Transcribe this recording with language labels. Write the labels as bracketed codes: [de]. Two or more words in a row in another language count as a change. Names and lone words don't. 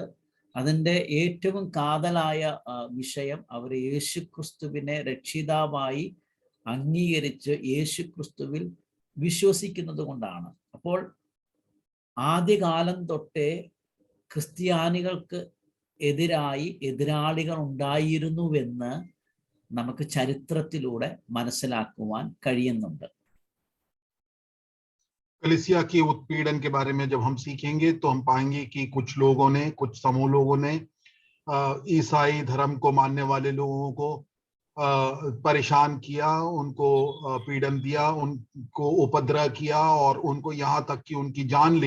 [ml] അതിൻ്റെ ഏറ്റവും കാതലായ വിഷയം അവർ യേശുക്രിസ്തുവിനെ രക്ഷിതാവായി അംഗീകരിച്ച് യേശുക്രിസ്തുവിൽ വിശ്വസിക്കുന്നത് കൊണ്ടാണ്. അപ്പോൾ ആദ്യകാലം തൊട്ടേ ക്രിസ്ത്യാനികൾക്ക് എതിരായി എതിരാളികൾ ഉണ്ടായിരുന്നുവെന്ന് നമുക്ക് ചരിത്രത്തിലൂടെ മനസ്സിലാക്കുവാൻ കഴിയുന്നുണ്ട്. [hi] कलीसिया की उत्पीड़न के बारे में जब हम सीखेंगे तो हम पाएंगे कि कुछ समूह लोगों ने ईसाई धर्म को मानने वाले लोगों को परेशान किया, उनको पीड़न दिया, उनको उपद्रव किया और उनको यहाँ तक कि उनकी जान ली।